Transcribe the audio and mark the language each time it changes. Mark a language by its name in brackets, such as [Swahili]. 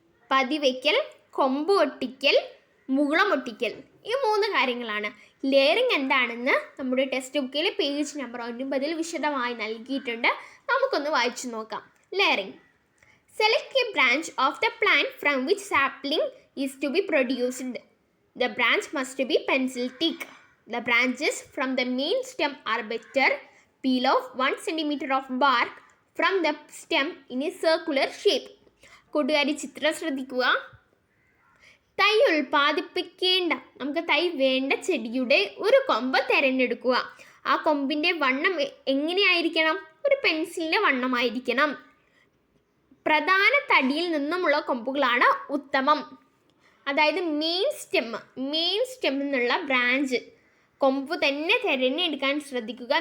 [Malayalam] പതിവയ്ക്കൽ, കൊമ്പ് ഒട്ടിക്കൽ, മുകുളമൊട്ടിക്കൽ, ഈ 3 കാര്യങ്ങളാണ്. ലെയറിംഗ് എന്താണെന്ന് നമ്മുടെ ടെക്സ്റ്റ് ബുക്കിൽ പേജ് നമ്പർ 9 വിശദമായി നൽകിയിട്ടുണ്ട്. നമുക്കൊന്ന് വായിച്ചു നോക്കാം. [English] Layering. Select a branch of the plant from which sapling is to be produced. The branch must be pencil thick. The branches from the main stem are better. Peel off 1 cm of bark from the stem in a circular shape. [Malayalam] കൂട്ടുകാരി, ചിത്രം ശ്രദ്ധിക്കുക. തൈ ഉൽപ്പാദിപ്പിക്കേണ്ട, നമുക്ക് തൈ വേണ്ട ചെടിയുടെ ഒരു കൊമ്പ് തിരഞ്ഞെടുക്കുക. ആ കൊമ്പിൻ്റെ വണ്ണം എങ്ങനെയായിരിക്കണം? ഒരു പെൻസിലിൻ്റെ വണ്ണമായിരിക്കണം. പ്രധാന തടിയിൽ നിന്നുമുള്ള കൊമ്പുകളാണ് ഉത്തമം. അതായത് മെയിൻ സ്റ്റെം എന്നുള്ള ബ്രാഞ്ച് കൊമ്പ് തന്നെ തിരഞ്ഞെടുക്കാൻ ശ്രദ്ധിക്കുക.